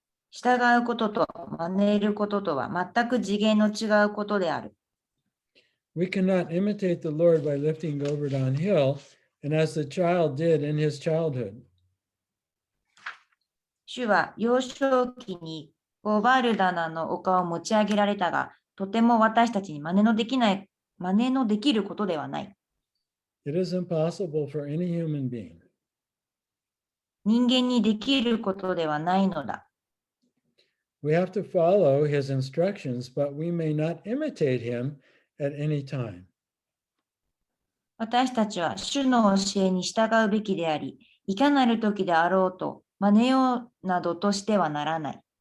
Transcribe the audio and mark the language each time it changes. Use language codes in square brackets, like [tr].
[ja] 従うことと真似ることとは全く次元の違うことである。 [en] We cannot imitate the Lord by lifting Govardhan Hill, and as the child did in his childhood. [ja] 主は幼少期にゴバルダナの丘を持ち上げられたが、とても私たちに真似のできることではない。 [en] It is impossible for any human being. [ja] 人間にできることではないのだ。 [en] We have to follow his instructions, but we may not imitate him at any time. [ja] 私たちは主の教えに従うべきであり、いかなる時であろうと真似ようなどとしてはならない。